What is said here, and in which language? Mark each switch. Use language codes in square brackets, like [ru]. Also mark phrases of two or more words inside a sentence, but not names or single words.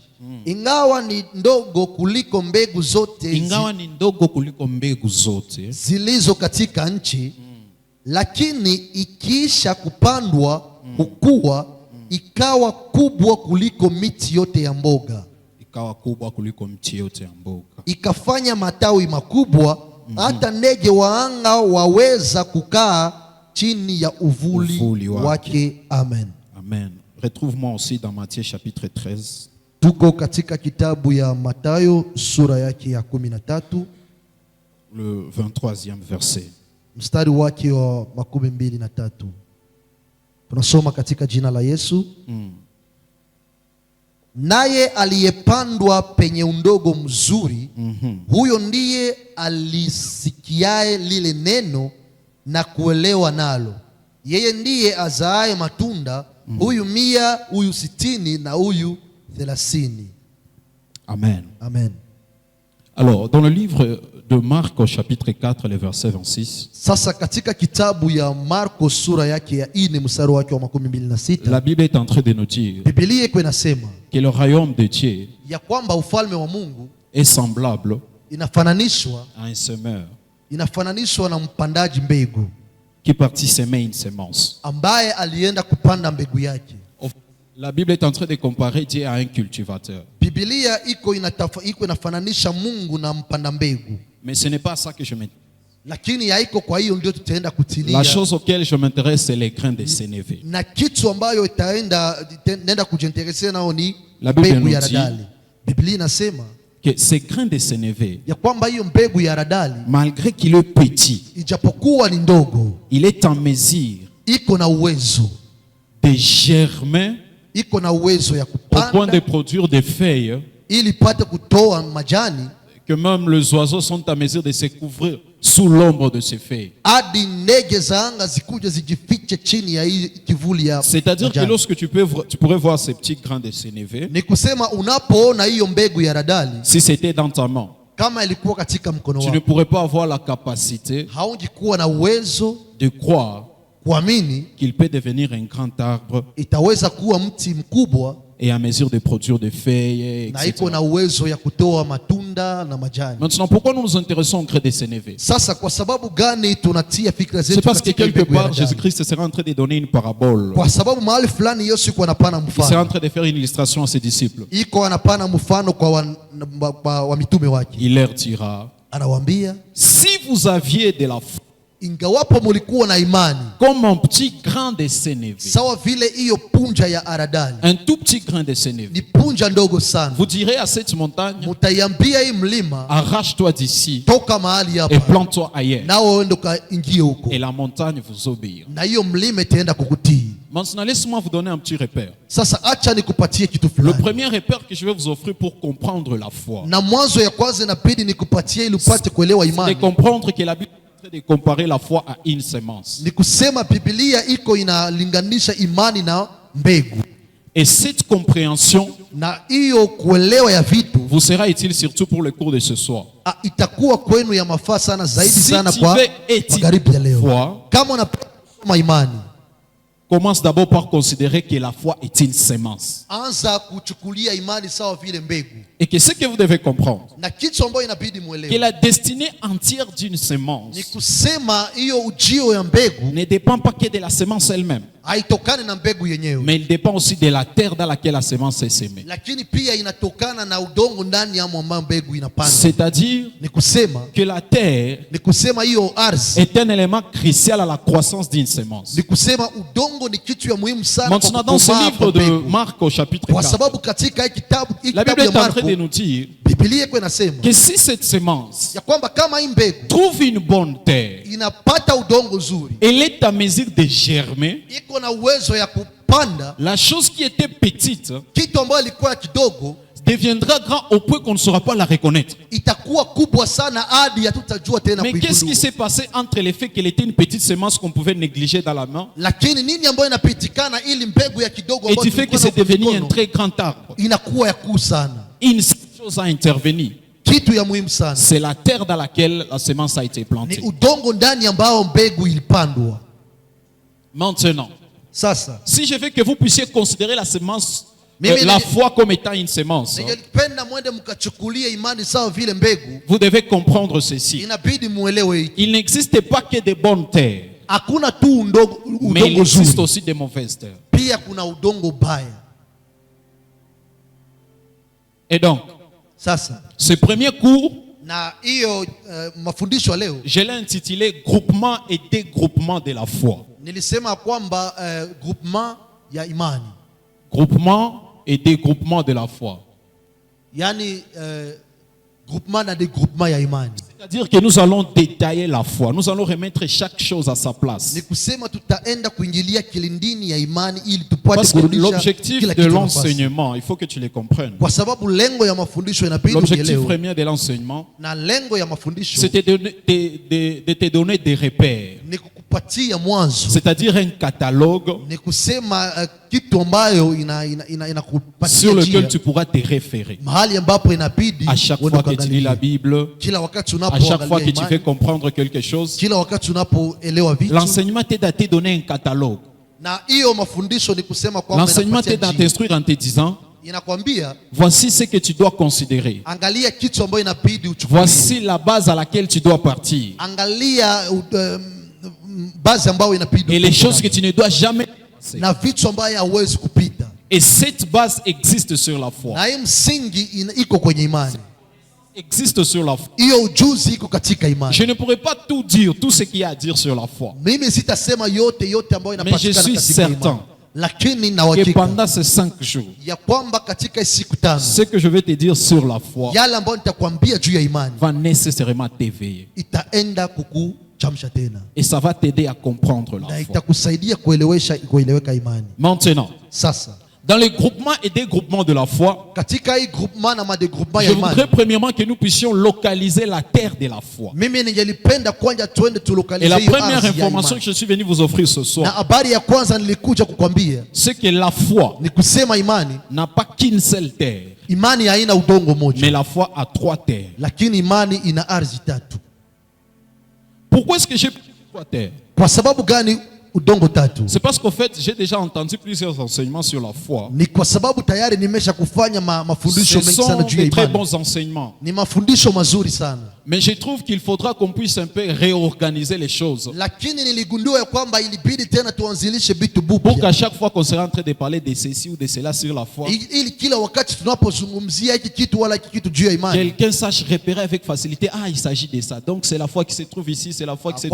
[sw] Ingawa ni ndogo kuliko mbegu zote, zilizo katika nchi, lakini ikiisha kupandwa hukua, ikawa kubwa kuliko miti yote ya mboga. Ikawa kubwa kuliko mti yote ya mboga. Ikafanya matawi makubwa, hata ndege wa anga waweza kukaa chini ya uvuli wake. Amen. Amen. [fr] Retrouve-moi aussi dans Matthieu chapitre 13. [sw] Tuko katika kitabu ya Mathayo sura yake ya 13, [fr] le 23e verset. [sw] mstari wake wa 23. Tunasoma katika jina la Yesu. Naye aliyepandwa penye undogo mzuri, huyo ndiye alisikiaye lile neno na kuelewa nalo. Yeye ndiye azaaye matunda, huyu 100, huyu 60 na huyu 30. Amen. Amen. [fr] Alors, dans le livre de Marc au chapitre 4, le verset 26. [sw] Sasa katika kitabu ya Marko sura yake ya 4 mstari wake wa 26. [fr] La Bible est en train de nous dire [sw] Biblia iko inasema [fr] que le royaume de Dieu [sw] ya kwamba ufalme wa Mungu [fr] est semblable [sw] inafananishwa [fr] à un semeur [sw] na mpandaji mbegu [fr] qui partit semer une semence. [sw] ambaye alienda kupanda mbegu yake. [fr] La Bible est en train de comparer Dieu à un cultivateur. [sw] Biblia iko inafananisha Mungu na mpanda mbegu. [fr] Mais ce n'est pas ça que je m'intéresse. [sw] Lakini haiko kwa hiyo ndio tutaenda kutilia. [fr] La chose auquel je m'intéresse, c'est les grains de sénévé. [sw] Na kitu ambayo itaenda kujinteresea nao ni [fr] La Bible [sw] mbegu [fr] nous [sw] ya [fr] dit [sw] haradali. Biblia inasema [fr] que ces grains de sénévé, [sw] ya kwamba hiyo mbegu ya haradali, [fr] malgré qu'il est petit, [sw] ijapokuwa ni ndogo, [fr] il est en mesure [sw] iko na uwezo [fr] de germer [sw] iko na uwezo ya [fr] au point de [sw] kupanda [fr] produire des feuilles [sw] ili pate kutoa majani, [fr] que même les oiseaux sont en mesure de se couvrir sous l'ombre de ses feuilles. [sw] hadi ndege za anga zikuje zijifiche chini ya hii kivuli ya [fr] C'est-à-dire que [sw] majani. [fr] lorsque tu pourrais voir ces petits grains de sénévé, [sw] Ni kusema unapoona hiyo mbegu ya radali [fr] si c'était dans ta main, [sw] kama ilikuwa katika mkono [fr] tu ne [sw] wako, [fr] pourrais pas avoir la capacité [sw] haungekuwa na uwezo [fr] de croire [sw] kuamini [fr] qu'il peut devenir un grand arbre [sw] itaweza kuwa mti mkubwa [fr] et à mesure de produire des feuilles, [sw] na [fr] etc. [sw] iko na uwezo ya kutoa matunda na majani. [fr] Maintenant, pourquoi nous nous intéressons au grès de sénévé? [sw] Sasa kwa sababu gani tunatia fikra [fr] C'est [sw] zetu [fr] parce que [sw] katika [fr] quelque [sw] mbegu ya [fr] part, [sw] radali? [fr] Jésus-Christ sera en train de donner une parabole. [sw] Kwa sababu mahali fulani Yesu iko anapana [fr] Il sera en [sw] mfano, [fr] train de faire une illustration à ses disciples. [sw] iko anapana mfano kwa wa mitume wake, [fr] Il leur dira, [sw] anawaambia [fr] si vous aviez de la foi, [sw] ingawapo mulikuwa na imani [fr] comme un petit grain de sénévé, [sw] sawa vile hiyo punja ya aradali, [fr] un tout petit grain de sénévé, [sw] ni punja ndogo sana, [fr] vous direz à cette montagne, [sw] mutaiambia hii mlima [fr] arrache-toi d'ici [sw] toka mahali [fr] et [sw] hapa [fr] plante-toi ailleurs. [sw] nao uende ukaingie huko, [fr] Et la montagne vous obéira. [sw] na hiyo mlima itaenda kukutii. [fr] Maintenant, laisse-moi vous donner un petit repère. [sw] Sasa acha nikupatie kitu [fr] Le [sw] fulani, [fr] premier repère que je vais vous offrir pour comprendre la foi, [sw] na mwanzo ya kwanza inabidi nikupatie ili upate kuelewa [fr] c'est de [sw] imani. [fr] comprendre que la Bible est en train de comparer la foi à une semence. [sw] Ni kusema Biblia iko inalinganisha imani na mbegu, [fr] Et cette compréhension [sw] na hiyo kuelewa ya vitu [fr] vous sera utile surtout pour le cours de ce soir. [sw] itakuwa kwenu ya mafaa sana zaidi [fr] Si [sw] sana [fr] tu [sw] kwa [fr] veux étudier [sw] magharibi ya leo. [fr] foi, [sw] Kama unapenda kusoma imani, [fr] commence d'abord par considérer que la foi est une semence. [sw] anza kuchukulia imani sawa vile mbegu, [fr] Et que ce que vous devez comprendre, [sw] na kitu ambayo inabidi [fr] que [sw] muelewe [fr] la destinée entière d'une [sw] ni [fr] semence [sw] kusema hiyo ujio ya mbegu [fr] ne dépend pas que de la semence elle-même, [sw] haitokani na mbegu yenyewe, [fr] mais il dépend aussi de la terre dans laquelle la semence est semée. [sw] lakini pia inatokana na udongo ndani amo ambao mbegu inapandwa. [fr] C'est-à-dire [sw] Ni kusema [fr] que la terre [sw] hiyo ardhi, [fr] est un élément crucial à la croissance d'une semence. [sw] ni kusema udongo ni kitu ya muhimu sana kwa [fr] Maintenant, dans ce [sw] kukomaa [fr] livre [sw] kwa [fr] de [sw] mbegu, [fr] Marc au chapitre [sw] kwa [fr] 4, [sw] sababu katika hii kitabu [fr] la Bible [sw] ya [fr] est en train [sw] Marko, [fr] de nous dire [sw] Biblia iko inasema [fr] que si cette semence [sw] ya kwamba kama hii mbegu [fr] trouve une bonne terre, [sw] inapata udongo nzuri, [fr] elle est à mesure de germer. [sw] iko na uwezo ya kupanda [fr] La chose qui était petite [sw] kitu ambayo ilikuwa kidogo, [fr] deviendra grand au point qu'on ne saura pas la reconnaître. [sw] itakuwa kubwa sana hadi hatutajua tena [fr] Mais qu'est-ce qui [sw] kuigundua. [fr] s'est passé entre le fait qu'elle était une petite semence qu'on pouvait négliger dans la main [sw] Lakini nini ambayo inapitikana ili mbegu ya kidogo [fr] et [sw] ambayo [fr] du fait que [sw] tulikuwa [fr] c'est [sw] na [fr] devenu un [sw] mikono, [fr] très grand arbre? [sw] inakuwa ya kuu sana, [fr] Une seule chose a intervenu, [sw] kitu ya muhimu sana [fr] c'est la terre dans laquelle la semence a été [sw] ni [fr] plantée. [sw] udongo ndani ambao mbegu ilipandwa. [fr] Maintenant, [sw] Sasa [fr] si je veux que vous puissiez considérer la semence, Mais la foi comme étant une semence, [sw] ningependa mwende mkachukulie imani sawa vile mbegu, [fr] vous devez comprendre ceci. [sw] inabidi muelewe hiki. [fr] Il n'existe pas que de bonnes terres, [sw] Hakuna tu [fr] mais il [sw] udongo [fr] existe [sw] zuri, [fr] aussi de mauvaises terres. [sw] pia kuna udongo baya. [fr] Et donc, [sw] Sasa [fr] ce premier cours, [sw] na hiyo mafundisho ya leo [fr] je l'ai intitulé Groupement et dégroupement de la foi. [sw] nilisema kwamba groupement ya imani, [fr] Groupement et dégroupement de la foi. [sw] yani groupement na dégroupement ya imani. [fr] C'est-à-dire que nous allons détailler la foi. Nous allons remettre chaque chose à sa place. [sw] Ni kusema tutaenda kuingilia kilindini ya imani ili tupate [fr] Parce que [sw] kurudisha [fr] l'objectif [sw] kila [fr] de [sw] kitu nafasi, [fr] l'enseignement, il faut que tu le comprennes. [sw] kwa sababu lengo ya mafundisho inabidi [fr] L'objectif [sw] uelewe, [fr] premier de l'enseignement, [sw] na lengo ya mafundisho [fr] c'était de te donner des repères. [sw] ni kukupatia mwanzo, [fr] C'est-à-dire un catalogue [sw] ni kusema kitu ambayo inakupatia [fr] sur lequel [sw] njia, [fr] tu pourras te référer. [sw] mahali ambapo inabidi [fr] À chaque [sw] uende [fr] fois que tu lis la [sw] ukaangalia. [fr] Bible, [sw] Kila wakati [fr] à chaque fois [sw] unapoangalia [fr] que tu veux [sw] imani, [fr] comprendre quelque chose, [sw] kila wakati unapoelewa vitu, [fr] l'enseignement t'aide à te donner un catalogue. [sw] na hiyo mafundisho ni kusema kwamba [fr] L'enseignement [sw] inakupatia [fr] t'aide à [sw] njia. [fr] t'instruire en te disant, [sw] Inakwambia [fr] voici ce que tu dois considérer. [sw] angalia kitu ambayo inabidi uchukulie, [fr] Voici la base à laquelle tu dois partir. [sw] angalia basi ambayo inabidi [fr] Et les [sw] upite [fr] choses que tu ne dois jamais passer. [sw] na vitu ambayo hauwezi kupita, [fr] Et cette base existe sur la foi. [sw] na hii msingi iko kwenye imani, [fr] Existe sur la foi. [sw] hiyo ujuzi iko katika imani. [fr] Je ne pourrais pas tout dire, tout ce qu'il y a à dire sur la foi. [sw] Mimi sitasema yote ambayo [fr] Mais je [sw] inapatikana [fr] suis [sw] katika [fr] certain [sw] imani, lakini na [fr] que [sw] uhakika [fr] pendant ces 5 jours, [sw] ya kwamba katika siku tano [fr] ce que je vais te dire sur la foi [sw] yale ambayo nitakwambia juu ya imani [fr] va nécessairement t'éveiller. [sw] itaenda kukuchamsha tena [fr] Et ça va t'aider à comprendre [sw] na [fr] la foi. [sw] itakusaidia kueleweka imani. [fr] Maintenant, [sw] Sasa [fr] Dans les groupements et dégroupements de la foi, [sw] katika hii groupement na madegroupement [fr] je [sw] ya imani, [fr] voudrais premièrement que nous puissions localiser la terre de la foi. [sw] mimi ningelipenda kwanza tuende [fr] Et [sw] tulokalize [fr] la [sw] hiyo [fr] première [sw] ardhi ya [fr] information [sw] imani. [fr] que je suis venu vous offrir ce [sw] Na [fr] soir, [sw] habari ya kwanza nilikuja kukwambia [fr] c'est que la foi [sw] ni kusema imani, [fr] n'a pas qu'une seule terre, [sw] imani haina udongo [fr] mais [sw] moja, [fr] la foi a 3 terres. [sw] lakini imani ina ardhi tatu. [fr] Pourquoi est-ce que j'ai 3 terres? [sw] Kwa sababu gani udongo tatu? [fr] C'est parce qu'en fait, j'ai déjà entendu plusieurs enseignements sur la foi. [sw] Ni kwa sababu tayari nimesha kufanya mafundisho [fr] Ce [sw] mengi sana [fr] sont [sw] juu ya [fr] de très [sw] imani. [fr] bons enseignements. [sw] Ni mafundisho mazuri sana, [fr] Mais je trouve qu'il faudra qu'on puisse un peu réorganiser les choses [sw] lakini niligundua ya kwamba ilibidi tena tuanzilishe vitu [fr] pour [sw] bupya, [fr] qu'à chaque fois qu'on sera en train de parler de ceci ou de cela sur la foi, [sw] ili kila wakati tunapozungumzia hiki kitu wala hiki kitu juu ya imani, [fr] quelqu'un sache repérer avec facilité, ah, il s'agit de ça. Donc c'est la foi qui se trouve ici, c'est la foi qui se